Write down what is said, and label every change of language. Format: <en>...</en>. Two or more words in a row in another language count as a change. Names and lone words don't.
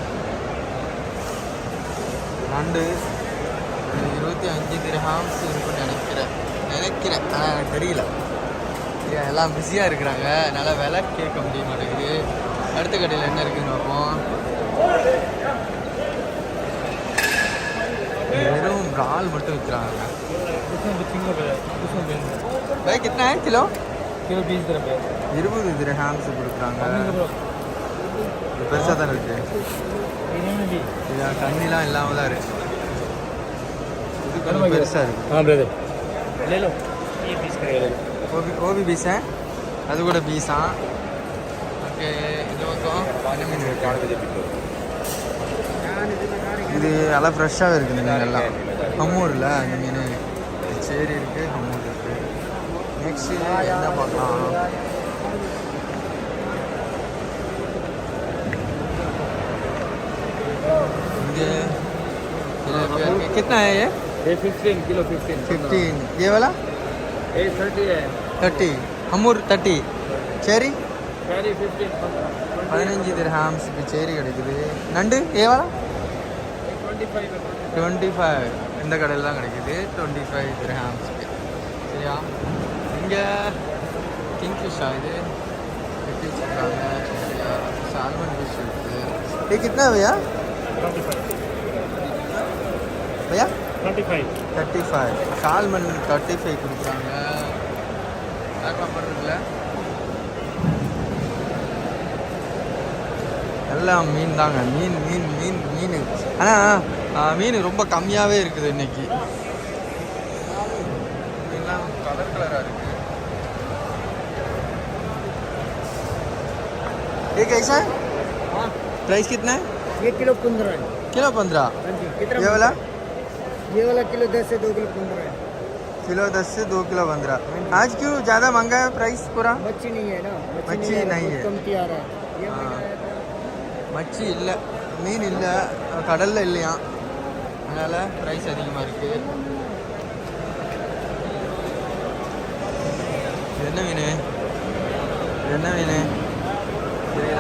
<ta>நண்டு 25 திரஹாம்ஸ் இருக்குன்னு நினைக்கிறேன். ஆனால் எனக்கு தெரியல. எல்லாம் பிஸியாக இருக்கிறாங்க, அதனால் விலை கேட்க முடிய மாட்டேங்குது. அடுத்த கடையில் என்ன இருக்குதுன்னு பார்ப்போம். வெறும் இறால் மட்டும் விற்கிறாங்க.</ta> <hi>भाई कितना है किलो? किलो 20 रुपये.</hi> <ta>20 திரஹாம்ஸ் கொடுக்குறாங்க. இது பெருசாக தான் இருக்கு. இது தண்ணிலாம் இல்லாமல் தான் இருக்கு. இது கொஞ்சம் பெருசாக இருக்கு.</ta> <hi>हाँ ब्रदर ले लो ये 20 का ले लो. वो भी 20 है.</hi> <ta>அது கூட 20 ஓகே. இது பக்கம் என்ன மீன் இருக்கு? இது எல்லாம் ஃப்ரெஷ்ஷாகவே இருக்குது. இந்த மீன் எல்லாம் ஹம்மூரில் அந்த மீன் சேரி இருக்குது, ஹம்மூர் இருக்குது. நெக்ஸ்ட்டு என்ன பார்க்கலாம்? இங்கே</ta> <hi>कितना है ये 15 किलो 15 ये वाला 30 है</hi> <ta>30 ஹம்மூர் 30 சேரி</ta> <hi>सारी</hi> <ta>15 திரஹாம்ஸுக்கு சேரி கிடைக்குது. நண்டு</ta> <hi>ये वाला</hi> <ta>25 இந்த கடையில் தான் கிடைக்குது. 25 திரஹாம்ஸுக்கு. சரியா? இங்கே கிங்ஃபிஷ்ஷா இது வெட்டி வச்சுருக்காங்க. சால்மன் ஃபிஷ் இருக்குது.</ta> <hi>ये कितना है भैया?</hi> <ta>35 சால்மன் 35 கொடுக்குறாங்க. இருக்குல்ல எல்லாம் மீன் தாங்க. மீன் மீன் மீன் மீன் ஆனால் மீன் ரொம்ப கம்மியாகவே இருக்குது இன்னைக்கு. மீன்லாம் கலர் கலராக இருக்குது.</ta> <hi>ये कैसा है? प्राइस कितना है? ये किलो 15 है. किलो 15. कितना? ये वाला किलो 10 से 2 किलो 15 है. किलो 10 से 2 किलो 15. आज क्यों ज़्यादा महंगा है प्राइस पूरा? मच्छी नहीं है ना. मच्छी नहीं है. कम आ रहा है.</hi> <ta>மச்சி இல்லை, மீன் இல்லை, கடலில் இல்லையா, அதனால் ப்ரைஸ் அதிகமாக இருக்குது. என்ன மீன்? என்ன மீன் தெரியுதா?</ta>